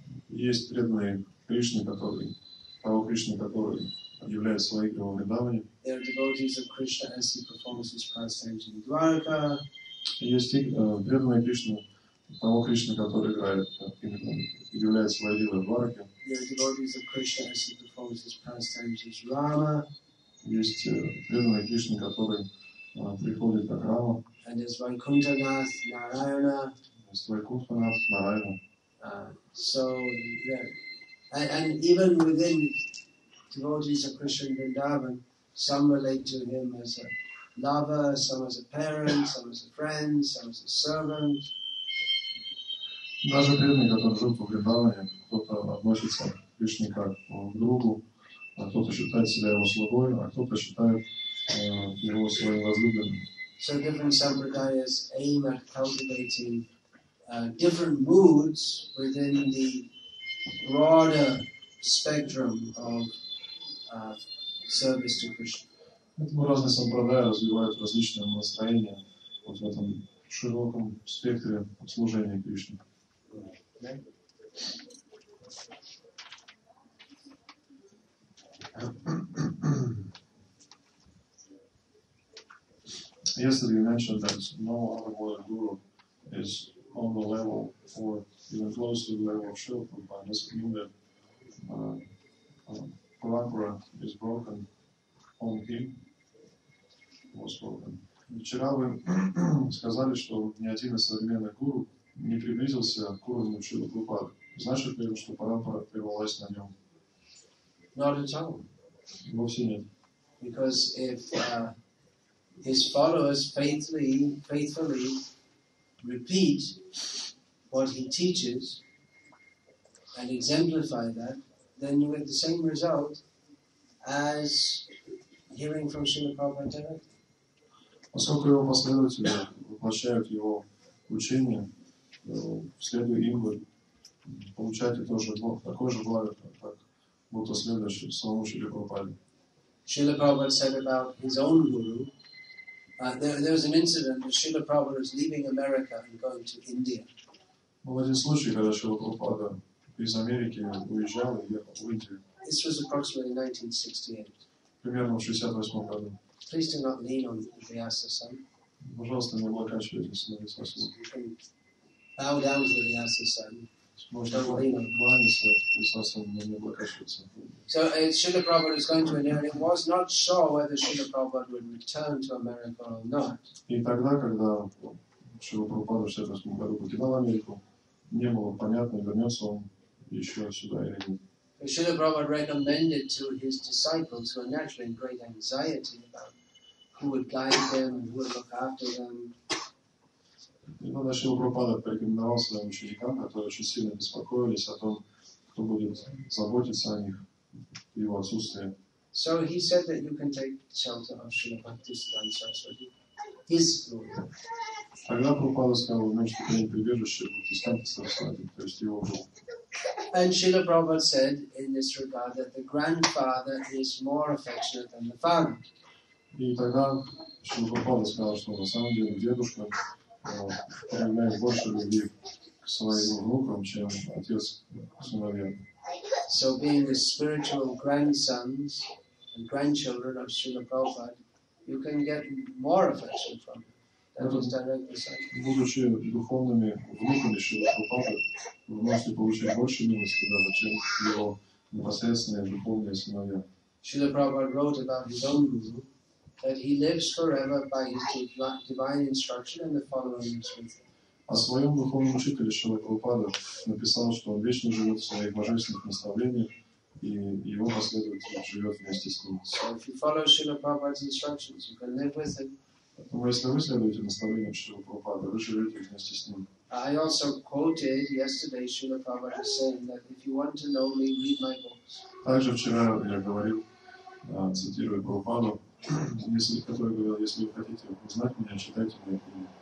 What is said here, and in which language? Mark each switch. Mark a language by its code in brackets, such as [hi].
[ru] Есть преданные Кришны, того Кришны, который являет свои игры во Вриндаване. [en] There are devotees of Krishna as he performs his pastimes in Dwarka. [ru] Есть преданные Кришны, того Кришны, который играет, являет свои игры в Двараке. [en] There are devotees of Krishna as he performs his pastimes as Rama. [ru] Есть преданные Кришны, который приходит как Рама. [en] And there's Vaikuntanath, Narayana. [ru] Есть Вайкунтханат, Нарайана. [en] So, and even within devotees of Krishna in Vrindavan, some relate to him as a lover, some as a parent, some as a friend, some as a servant. [ru] Даже преданные, которые живут во Вриндаване, кто-то относится к Кришне как к другу, а кто-то считает себя его слугой, а кто-то считает его своим возлюбленным. [en] So different sampradayas aim at cultivating different moods within the broader spectrum of service to Krishna. [ru] Поэтому разные сампрадайи развивают различные настроения вот в этом широком спектре служения Кришне. [en] Yesterday you mentioned that no other modern guru is on the level or even close to the level of Srila Prabhupada. Does it mean that parampara is broken on him? Was broken. [ru] Вчера вы сказали, что ни один из современных гуру не приблизился к уровню Шрилы Прабхупады. Значит ли это, что парампара прервалась на нем? [en] Not at all. [ru] Вовсе нет. [en] Because if his followers faithfully repeat what he teaches and exemplify that, then you get the same result as hearing from Srila Prabhupada directly. [ru] Поскольку его последователи воплощают его учение, следуя им, вы получаете такое же благо, как будто следующий самому Шриле Прабхупаде. [en] Srila Prabhupada said about his own guru, there was an incident that Srila Prabhupada was leaving America and going to India. [ru] Был один случай, когда Шрила Прабхупада из Америки уезжал и ехал в Индию. [en] This was approximately 1968. [ru] Примерно в 1968 году. [en] Please do not lean on the Vyasa-san. [ru] Пожалуйста, не облокачивайтесь на Висасу. [en] You can bow down to the Vyasa-san. [ru] Можно кланяться Висасу, но не облокачиваться. [en] So Srila Prabhupada was going to India, and it was not sure whether Srila Prabhupada would return to America or not. [ru] И тогда, когда Шрила Прабхупада в 1968 году покидал Америку, не было понятно, вернется он еще сюда или нет. [en] Srila Prabhupada recommended to his disciples, who were naturally in great anxiety about who would guide them and who would look after them. [ru] И тогда Шрила Прабхупада порекомендовал своим ученикам, которые очень сильно беспокоились о том, кто будет заботиться о них в его отсутствии. [en] So he said that you can take shelter of Srila Bhaktisiddhanta Saraswati, his Guru. [ru] Тогда Прабхупада сказал, вы можете принять прибежище Бхактисиддханты Сарасвати, то есть его гуру. [en] And Srila Prabhupada said in this regard that the grandfather is more affectionate than the father. [ru] И тогда Шрила Прабхупада сказал, что на самом деле дедушка проявляет больше любви к своим внукам, чем отец к сыновьям. [en] So being the spiritual grandsons and grandchildren of Srila Prabhupada, you can get more affection from him. That was directly said. [ru] Будучи духовными внуками Шрилы Прабхупады, вы можете получить больше милости даже, чем его непосредственные духовные сыновья. [en] Srila Prabhupada wrote about his own guru that he lives forever by his divine instruction and the following with him. [ru] О своем духовном учителе Шрила Прабхупада написал, что он вечно живет в своих божественных наставлениях, и его последователь живет вместе с ним. [en] So if you follow Srila Prabhupada's instructions, you can live with him. [ru] Поэтому, если вы следуете наставлениям Шрила Прабхупады, вы живете вместе с ним. [en] I also quoted yesterday Srila Prabhupada saying that if you want to know me, read my books. [ru] Также вчера я говорил, цитируя Прабхупаду, который говорил, если вы хотите узнать меня, читайте мои книги.